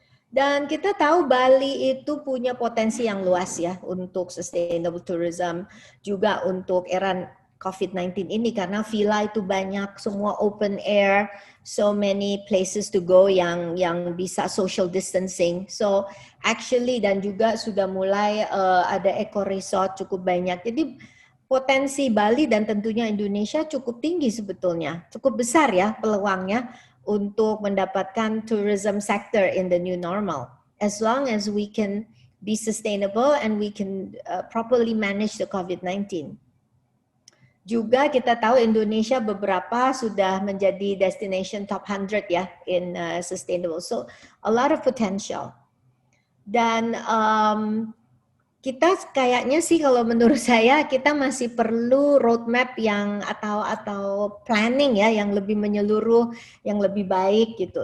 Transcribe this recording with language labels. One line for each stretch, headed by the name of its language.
Indonesian: Dan kita tahu Bali itu punya potensi yang luas ya untuk sustainable tourism, juga untuk era COVID-19 ini karena villa itu banyak, semua open air,
English: so many places to go
Indonesian: yang bisa social distancing.
English: So actually
Indonesian: dan juga sudah mulai ada eco resort cukup banyak. Jadi potensi Bali dan tentunya Indonesia cukup tinggi sebetulnya, cukup besar ya peluangnya untuk mendapatkan
English: tourism sector in the new normal. As long as we can be sustainable and we can properly manage the COVID-19.
Indonesian: Juga kita tahu Indonesia beberapa sudah menjadi destination top 100 ya in sustainable.
English: So a lot of potential.
Indonesian: Dan kita kayaknya sih kalau menurut saya kita masih perlu roadmap yang atau planning ya yang lebih menyeluruh, yang lebih baik gitu.